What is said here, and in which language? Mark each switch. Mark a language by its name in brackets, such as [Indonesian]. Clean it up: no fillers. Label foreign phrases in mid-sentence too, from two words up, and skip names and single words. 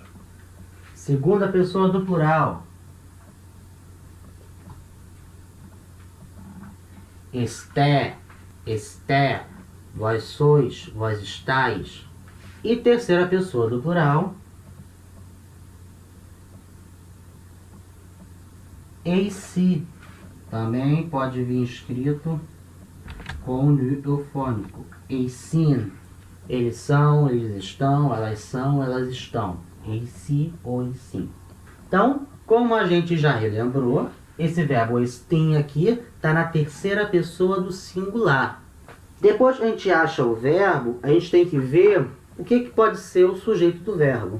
[Portuguese] Segunda pessoa do plural, esté, vós sois, vós estáis. E terceira pessoa do plural, eisi, também pode vir escrito com nu eufônico. Eisin, eles são, eles estão, elas estão. Eisi ou eisim. Então, como a gente já relembrou, esse verbo estim aqui está na terceira pessoa do singular. Depois que a gente acha o verbo, a gente tem que ver o que pode ser o sujeito do verbo.